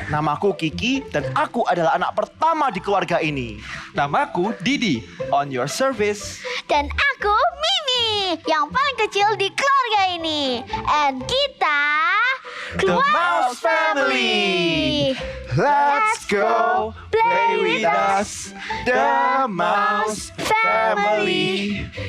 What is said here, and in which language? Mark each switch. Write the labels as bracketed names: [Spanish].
[Indonesian] Namaku Kiki dan aku adalah anak pertama di keluarga ini. Namaku [English] Didi, on your service. [Indonesian] Dan aku Mimi, yang paling kecil di keluarga ini. And kita [English] The Mouse Family. Let's go play with us, The Mouse Family.